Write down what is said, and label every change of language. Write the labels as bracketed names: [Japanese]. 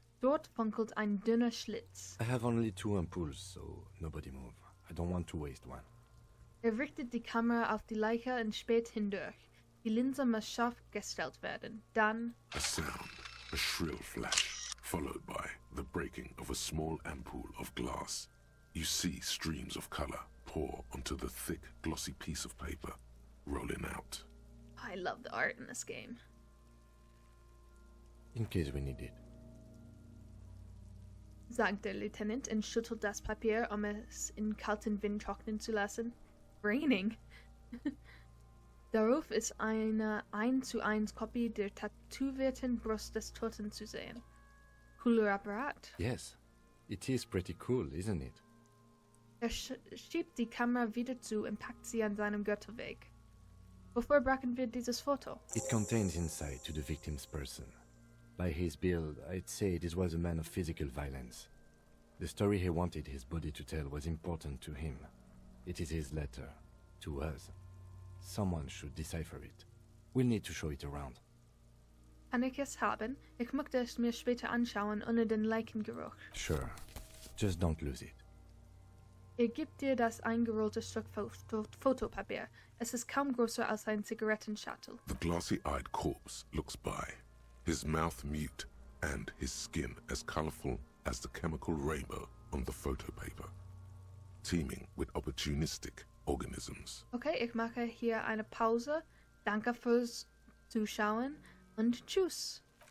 [German] Dort funkelt ein dünner Schlitz. [English] I have only 2 ampoules, so nobody move. I don't want to waste one. [German] Richtet die Kamera auf die Leiche und späht hindurch. Die Linse muss scharf gestellt werden. Dann [English] A sound, a shrill flash, followed by the breaking of a small ampoule of glass. You see streams of color pour onto the thick, glossy piece of paper, rolling out. I love the art in this game. In case we need it. [German] Sagt der Lieutenant und schüttelt das Papier, es in kalten Wind trocknen zu lassen. [English] Raining. [German] Darauf ist eine 1:1 Kopie der tätowierten Brust des Toten zu sehen. Cooler Apparat. [English] Yes, it is pretty cool, isn't it? [German] Schiebt die Kamera wieder zu und packt sie an seinem Gürtel weg. Wofür brauchen wir dieses Foto? [English] It contains insight to the victim's person. By his build, I'd say this was a man of physical violence. The story he wanted his body to tell was important to him. It is his letter. To us. Someone should decipher it. We'll need to show it around. [German] Kann ich es haben? Ich möchte es mir später anschauen, ohne den Leichengeruch. [English] Sure. Just don't lose it. [German] Er gibt dir das eingerollte Stück Fotopapier. Es ist kaum größer als ein Zigarettenschachtel. [English] The glassy-eyed corpse looks by, his mouth mute and his skin as colorful as the chemical rainbow on the photo paper, teeming with opportunistic organisms. [German] Okay, ich mache hier eine Pause. Danke fürs Zuschauen und tschüss.